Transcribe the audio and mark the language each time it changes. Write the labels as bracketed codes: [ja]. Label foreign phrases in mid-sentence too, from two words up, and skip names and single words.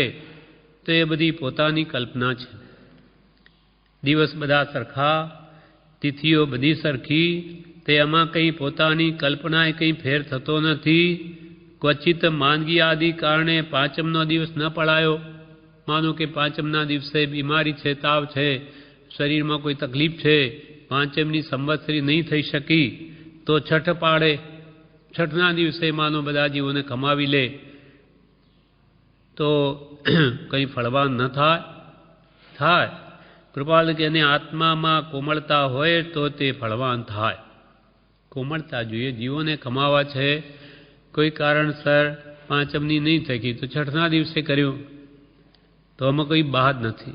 [gu] તો એ બધી પોતાની કલ્પના છે. દિવસ બધા સરખા, તિથિઓ બધી સરખી, તે એમાં કંઈ પોતાની કલ્પનાએ કંઈ ફેર થતો નથી। ક્વચિત માંદગી આદિ કારણે પાંચમનો દિવસ ન પડાયો। માનો કે પાંચમના દિવસે બીમારી છે, તાવ છે, શરીર મેં કોઈ તકલીફ છે, પાંચમની સંવત્સરી નહીં થઈ શકી તો છઠ પાડે। છઠના દિવસે માનો બધા જીવોને કમાવી લે તો કંઈ ફળવાન ન થાય। કૃપાલ કે આત્મા મેં કોમળતા હોય તો તે ફળવાન થાય। કોમળતા જોઈએ। જીવોને કમાવા છે, કોઈ કારણસર પાંચમની નહીં થકી તો છઠના દિવસે કર્યું તો આમાં [hi] कोई बात नहीं।